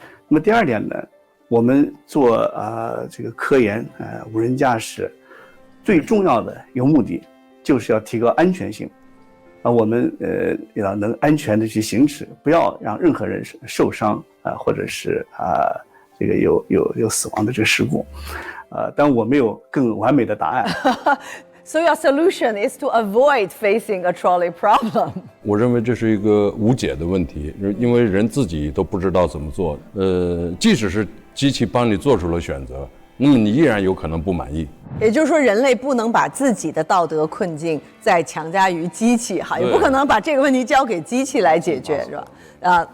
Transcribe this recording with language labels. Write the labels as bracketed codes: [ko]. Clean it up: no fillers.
[zh] 那么第二点呢，我们做这个科研无人驾驶最重要的一个目的就是要提高安全性我们要能安全的去行驶，不要让任何人受伤或者是这个有死亡的这个事故但我没有更完美的答案。 [en] So your solution is to avoid facing a trolley problem. [zh] 我认为这是一个无解的问题，因为人自己都不知道怎么做。即使是机器帮你做出了选择，那么你依然有可能不满意。也就是说，人类不能把自己的道德困境再强加于机器哈，也不可能把这个问题交给机器来解决，是吧？